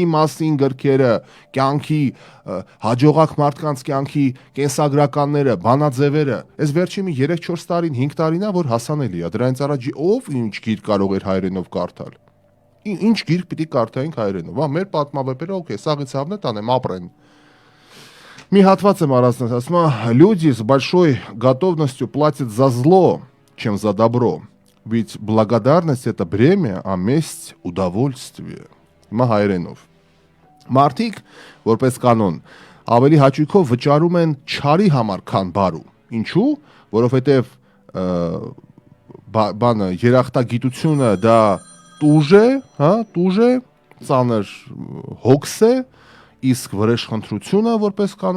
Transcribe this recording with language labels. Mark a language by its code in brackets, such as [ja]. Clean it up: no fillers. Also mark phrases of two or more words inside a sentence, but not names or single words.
[hy] մասին գրքերը, կյանքի հաջողակ մարդկանց կյանքի կենսագրականները, բանաձևերը, այս վերջի մի 3-4 տարին, 5 տարին է, որ հասանելի է, դրանից առաջ ով ինչ գիրք կարող էր հայերենով կարդալ։ Ինչ գիրք պիտի կարդայինք հայերենով, հա, մեր պատմավեպերը, օքեյ, սաղից հավնետ անեմ, ապրեն։ Մի հատված եմ առանձնած, ասում է, [ru] люди с большой готовностью платят за зло, чем за добро. Ведь благодарность это бремя, а месть удовольствие. [hy] Հիմա հայերենով։ Մարդիկ, որպես կանոն, ավելի հաճույքով վճարում են չարի համար, քան բարու։ Ինչու՞, որովհետև բանը երախտագիտությունը դա տուժ է, հա, տուժ է, ծանր հոգս է, իսկ վրեժխնդրությունը որպես կանոն